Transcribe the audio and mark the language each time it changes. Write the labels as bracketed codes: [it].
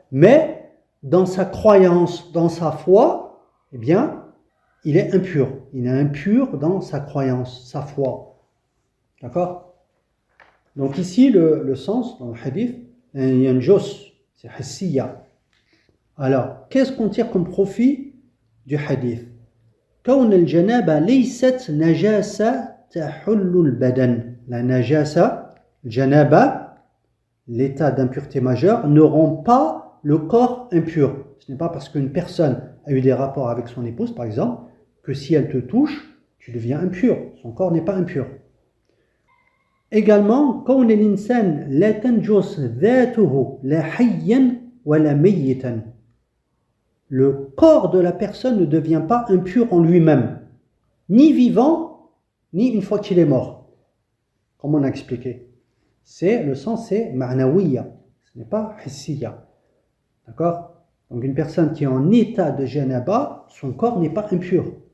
[fr] Mais dans sa croyance, dans sa foi, eh bien, il est impur. Il est impur dans sa croyance, sa foi. D'accord? Donc ici, le sens, dans le hadith, yanjus, c'est hissiya. Alors, qu'est-ce qu'on tire comme profit du hadith? [ar] كون الجنابة ليست نجاسة تحل البدن. [fr] La najasa, janaba, l'état d'impureté majeure, ne rend pas le corps impur. Ce n'est pas parce qu'une personne a eu des rapports avec son épouse, par exemple, que si elle te touche, tu deviens impur. Son corps n'est pas impur. Également, [ar] كون الإنسان لا تنجس ذاته لا حيا ولا ميتا. [fr] Le corps de la personne ne devient pas impur en lui-même, ni vivant, ni une fois qu'il est mort. Comme on a expliqué. Le sens, c'est ma'nawiya. Ce n'est pas hissiya. D'accord? Donc une personne qui est en état de janaba, son corps n'est pas impur.